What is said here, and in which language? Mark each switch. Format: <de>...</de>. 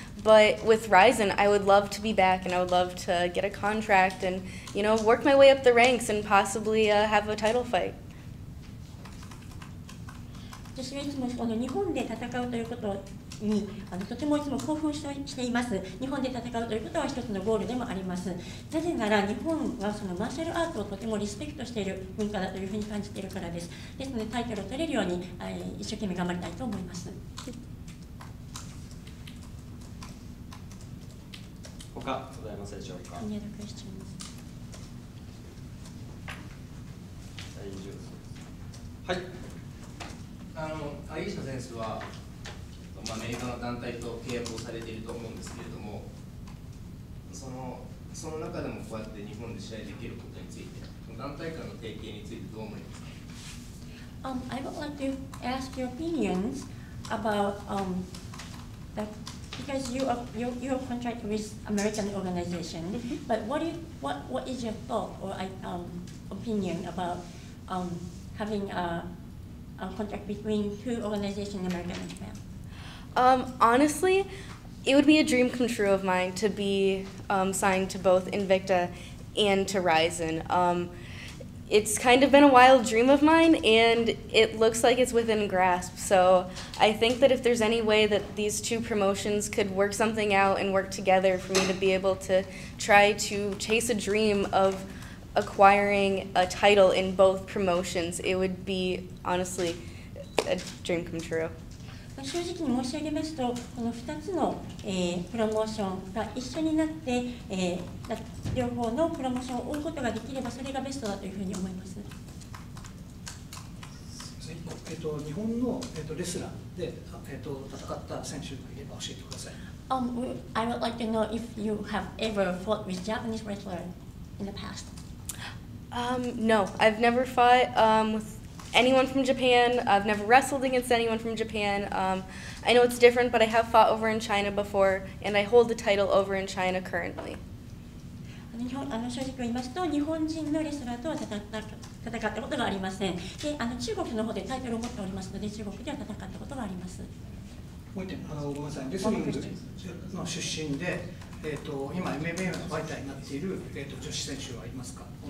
<en>But with RIZIN, I would love to be back, and I would love to get a contract and, you know, work my way up the ranks and possibly have a title fight.</en> <ja>私はいつも日本で戦うということにとてもいつも興奮しています。日本で戦うということは一つのゴールでもあります。なぜなら日本はそのマーシャルアートをとてもリスペクトしている文化だというふうに感じているからです。ですのでタイトルを取れるように一生懸命頑張りたいと思います。他ございますでしょうか。</ja> <en>Any other questions?</en> <ja>大丈夫です。はい。アリーシャ選手は、アメリカの団体と契約をされていると思うんですけれども、その中でもこうやって日本で試合できることについて、団体間の提携についてどう思いますか？</ja> <en>I would like to ask your opinions about that, because you are contract with American organization. But what is your thought or opinion about having a contract between two organizations, American and Japan? Honestly, it would be a dream come true of mine to be signed to both Invicta and to RIZIN. It's kind of been a wild dream of mine, and it looks like it's within grasp. So I think that if there's any way that these two promotions could work something out and work together for me to be able to try to chase a dream of acquiring a title in both promotions, it would be honestly a dream come true.</en> <ja>正直に申し上げますと、この2つの、プロモーションが一緒になって、両方のプロモーションを追うことができればそれがベストだというふうに思います。日本の、レスラーで、戦った選手がいれば教えてください。</ja> <en>I would like to know if you have ever fought with Japanese wrestler in the past. No, I've never fought with anyone from Japan. I've never wrestled against anyone from Japan. I know it's different, but I have fought over in China before, and I hold the title over in China currently.</en> <ja>正直言いますと、日本人のレスラーとは戦ったことがありません。で、中国の方でタイトルを持っておりますので、中国では戦ったことがあります。もう一点、ごめんなさい、レスリングの出身で、今 MMA のファイターになっている、女子選手はいますか？</ja>